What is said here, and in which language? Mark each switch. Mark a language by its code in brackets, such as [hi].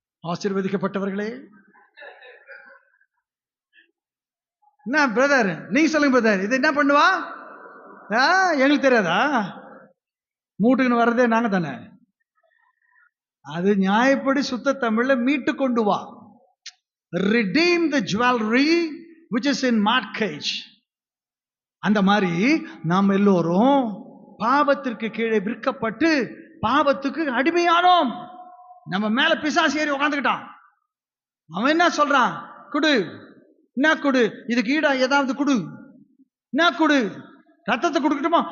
[ta] ஆசீர்வதிக்கப்பட்டவர்களே, என்ன பிரதர் நீங்க சொல்லுங்க பிரதர், இது என்ன பண்ணுவா? எங்களுக்கு தெரியாதா? மூட்டுக்குன்னு வர்றதே நாங்க தானே. அது நியாயப்படி சுத்த தமிழ்ல மீட்டு கொண்டு வா. [en] Redeem the jewelry which is in mortgage. [ta] அந்த மாதிரி நாம் எல்லோரும் பாவத்திற்கு கீழே விற்கப்பட்டு பாவத்துக்கு அடிமையானோம். நம்ம மேல பிசாசு ஏறி உட்காந்துக்கிட்டான். அவன் என்ன சொல்றான்? குடு, என்ன குடு, இதுக்கு ஈடா ஏதாவது குடு, என்ன குடு, ரத்தத்தை கொடுக்கட்டுமா?